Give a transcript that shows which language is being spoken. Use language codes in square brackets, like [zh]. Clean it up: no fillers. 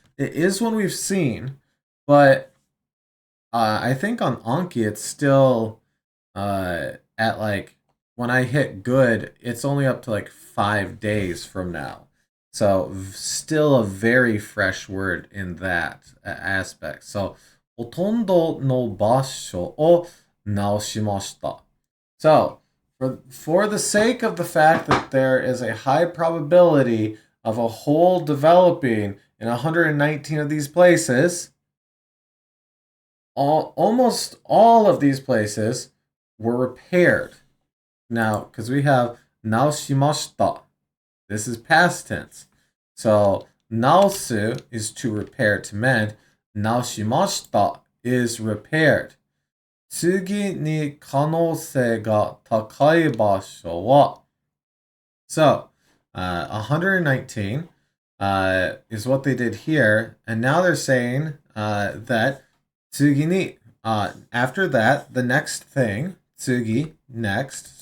[en] It is one we've seen, but I think on Anki it's still at like, when I hit good, it's only up to like 5 days from now. So still a very fresh word in that aspect. [ja] So ほとんどの場所を直しました. [en] So for the sake of the fact that there is a high probability of a hole developing in 119 of these places, almost all of these places were repaired. Now, because we have 直しました. This is past tense. So, 直す is to repair, to mend. 直しました is repaired. [ja] 次に可能性が高い場所は [en] So, 119 is what they did here. And now they're saying that 次に, after that, the next thing, 次, next.